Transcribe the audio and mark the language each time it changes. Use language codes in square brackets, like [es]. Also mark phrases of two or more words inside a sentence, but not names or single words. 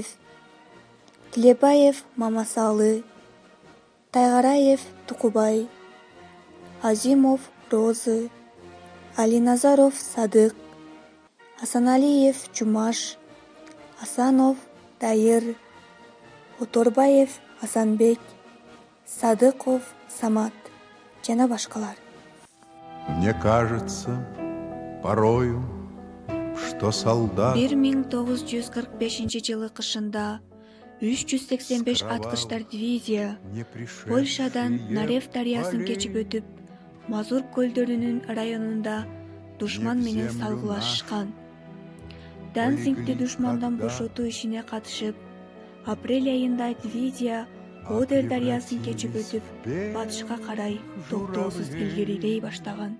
[ky] Тилебаев Мамасалы, Тайгараев Тукубай, Азимов Розы, Алиназаров Садык, Асаналиев Жумаш, Асанов Дайыр, Оторбаев Асанбек, Садыков Самат жана башкалар. [ru] Мне кажется, порою, что солдат [ky] 1945 жылы кышында 385 аткычтар дивизия Польшадан Нарев дарыясын кечип өтүп, Мазур көлдөрүнүн районунда душман менен салгылашышкан. Данцингти душмандан бошотуу ишине катышып, апрель айында дивизия Одер дарыясын кечип өтүп, батышка карай токтоосуз илгерилей баштаган.